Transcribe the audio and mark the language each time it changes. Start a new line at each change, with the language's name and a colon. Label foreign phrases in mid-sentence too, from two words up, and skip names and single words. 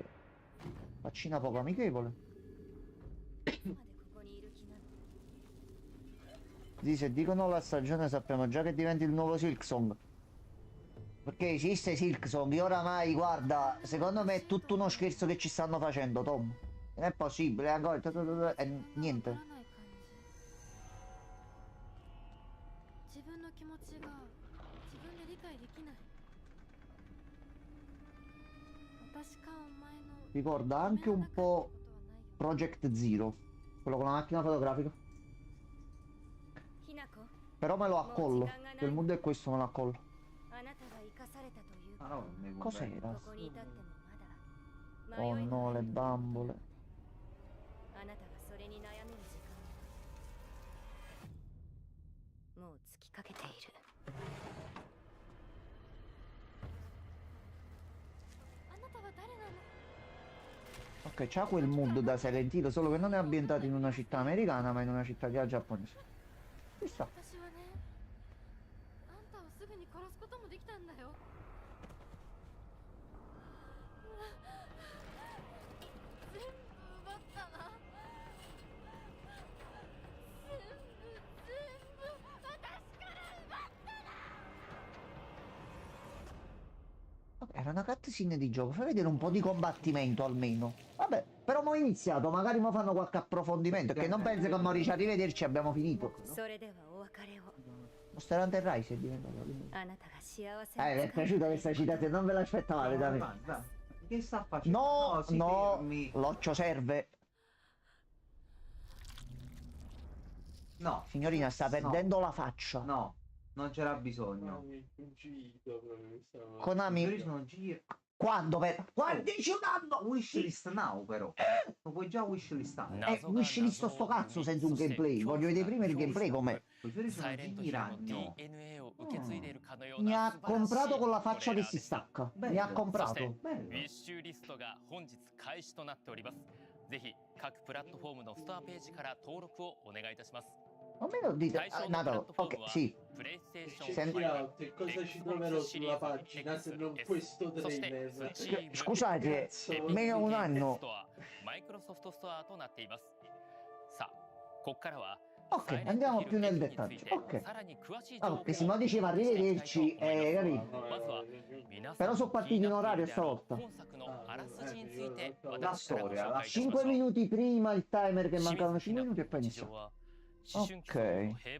Italian: Faccina poco amichevole. Sì, se dicono la stagione sappiamo già che diventa il nuovo Silksong. Perché esiste Silksong, io oramai, guarda, secondo me è tutto uno scherzo che ci stanno facendo, Tom. Non è possibile, ancora... niente.
Japanese: 自分の気持ちが自分で理解できない。私かお前の
Italian: Ricorda anche un po' Project Zero, quello con la macchina fotografica.
Japanese: ひなこ、
Italian: Però me lo accollo, che il mondo è questo, me lo accollo.
Japanese: あなたが生かされたという
Italian: Ah no, non mi Cos'era?
Japanese: ここに至ってもまだ
Italian: Oh
Japanese: 迷いが
Italian: no,
Japanese: あ
Italian: le
Japanese: る。
Italian: bambole.
Japanese: あなたがそれに悩める時間もう尽きかけている。あなたは誰なの？
Italian: Ok, c'ha quel mood da Silent Hill, solo che non è ambientato in una città americana, ma in una città giapponese. Ci sta.
Japanese: 私はね、あんたをすぐに殺すこともできたんだよ。全部奪ったな。全部私から奪ったな。
Italian: Vabbè, era una cutscene di gioco, fai vedere un po' di combattimento almeno. Vabbè, però mo' iniziato, magari mo' fanno qualche approfondimento, che non penso che mo' dice arrivederci, abbiamo finito.
Japanese: それではお別れを。
Italian: Monster Hunter Rise è diventato.
Japanese: あなたが幸せ
Italian: Mi è piaciuta questa citazione, non ve l'aspettavate da me. Che sta facendo? No, si no, fermi. l'occhio serve. No, Signorina, sta perdendo la faccia. no, non c'era bisogno. Konami, Io sono giro. quando per... Guardici un anno!
English: Wishlist now
Italian: però. Lo puoi già wishlistare. Wishlist sto cazzo senza un gameplay. Voglio vedere prima il gameplay com'è. I fiori
Japanese: サ
Italian: sono
Japanese: イレント
Italian: giri
Japanese: ヒルの
Italian: ragno.
Japanese: DNA を受け継いでいるかのよう
Italian: Mi
Japanese: な
Italian: ha
Japanese: 素晴らしい
Italian: comprato con la faccia
Japanese: トレー
Italian: che
Japanese: ラー
Italian: si
Japanese: です
Italian: stacca. Bello. Mi ha
Japanese: そして
Italian: comprato.
Japanese: ウ
Italian: Bello.
Japanese: ィッシュリストが本日開始となっております。ぜひ各プラットフォームのストアページから登録をお願いいたします。
Italian: Almeno dite...
Japanese: 対象のプラッ
Italian: Natalo,
Japanese: トフォー
Italian: ok,
Japanese: ムは
Italian: sì.
Japanese: プレイステーション
Italian: Sen-
Japanese: 5、
Italian: che cosa ci
Japanese: Xbox
Italian: troverò
Japanese: Series
Italian: sulla pagina
Japanese: X,
Italian: se non
Japanese: S,
Italian: questo
Japanese: そして
Italian: trailer?
Japanese: Steam、
Italian: Scusate, Cazzo. meno un
Japanese: Epic Games
Italian: anno.
Japanese: ストア、マイクロソフトストアとなっています。さあ、ここからは
Italian: Ok, andiamo più nel dettaglio. Ok. Perché se no diceva arrivederci, capito? Però sono partiti in orario stavolta. La storia, la 5 minuti prima il timer che mancavano 5 minuti e poi inizia. Ok.